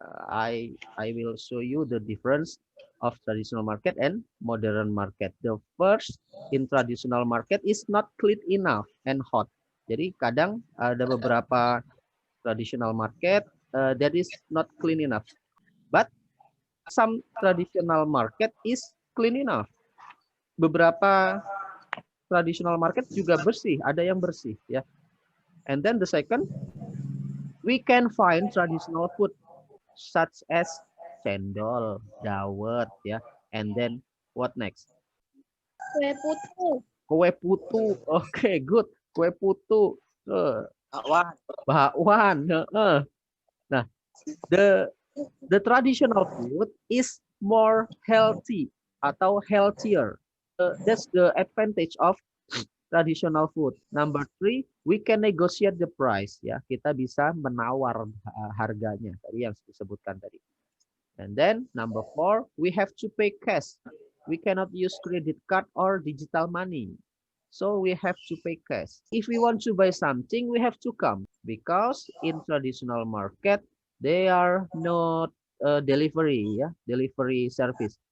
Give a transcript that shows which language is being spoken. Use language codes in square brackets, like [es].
[en] I will show you the difference of traditional market and modern market. The first, in traditional market is not clean enough and hot. [id] Jadi kadang ada beberapa [en] traditional market that is not clean enough. But some traditional market is clean enough. [id] Beberapa traditional market juga bersih, ada yang bersih ya. [en] And then the second, we can find traditional food such as cendol, dawet ya. And then what next? [id] Kue putu. [en] Kue putu. Okay, good. Kue putu. Bakwan. Nah, the traditional food is more healthy atau healthier. That's the advantage of traditional food. Number 3, we can negotiate the price ya. [id] Kita bisa menawar harganya tadi yang disebutkan tadi. [en] And then number 4, we have to pay cash. We cannot use credit card or digital money. So we have to pay cash. If we want to buy something, we have to come because in traditional market they are not delivery ya, delivery service.